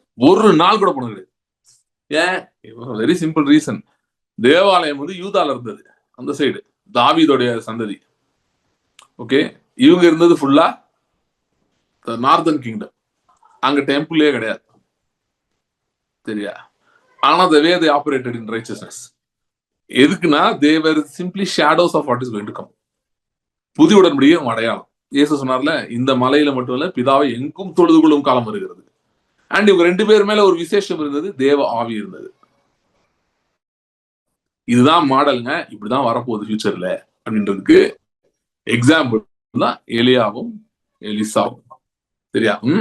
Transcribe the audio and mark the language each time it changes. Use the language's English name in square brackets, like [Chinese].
[Tamil] ஒரு நாள் கூட போனது கிடையாது. ஏன்? Very simple reason. தேவாலயம் வந்து யூதால இருந்தது, அந்த சைடு தாவீதோடைய சந்ததி. ஓகே, இவங்க இருந்தது ஃபுல்லா நார்தர்ன் கிங்டம். அங்க டெம்பிளே கிடையாது. சரியா? [English] ஆனா the way they operated in righteousness. எதுக்குன்னா they were simply shadows of what is going to come. [Tamil] புதிய உடன்படிக்கை அடையாளம். இயேசு சொன்னார்ல, இந்த மலையில மட்டும் இல்ல பிதாவை எங்கும் தொழுது கொள்ளும் காலம் வருகிறது. அண்ட் இவங்க 2 பேர் மேல ஒரு விசேஷம் இருந்தது, தேவ ஆவி இருந்தது. இதுதான் மாடலுங்க, இப்படிதான் வரப்போகுது ஃபியூச்சர்ல அப்படின்றதுக்கு எக்ஸாம்பிள் தான் எலியாவும் எலிசாவும். சரியா?